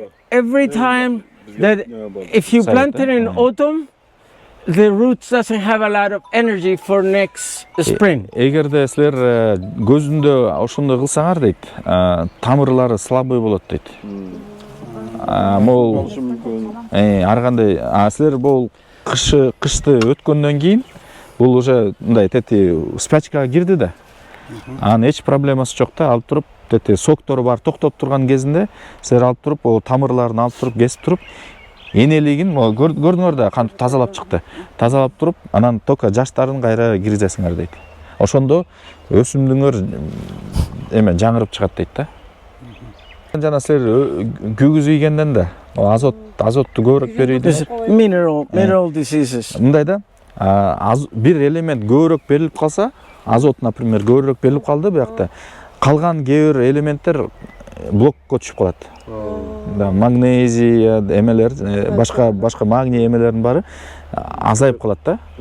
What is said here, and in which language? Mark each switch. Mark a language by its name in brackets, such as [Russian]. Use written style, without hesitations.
[English] Every time that if you plant it in autumn, the roots doesn't have a lot of energy for next spring. [Kyrgyz] Эгерде силер көзүндө ошондой кылсаңар дейт, тамырлары слабый болот дейт. Могул ар кандай силер бул кышты өткөндөн кийин бул уже мындай тети спячкага кирди да. Анын эч проблемасы жок да, алып туруп тети соктору бар токтоп турган кезинде силер алып туруп, о тамырларын алып туруп, кесип туруп, энелигин көрдүңөр да кантип тазалап чыкты. Тазалап туруп, анан только жаштарын кайра киргизесиңер дейт. Ошондо өсүмдүңөр эме жаңырып чыгат дейт да. Жана силер күгүз ийгенден да азотту көбүрөөк берийди. [English] This is mineral diseases. [Kyrgyz] Мындай да, бир элемент көбүрөөк берилип калса, азот, например, көбүрөөк берилип калды буякта, калган кээ бир элементтер блокко түшүп калат. Да, магнезий эмелер, башка магний эмелердин баары азайып калат да.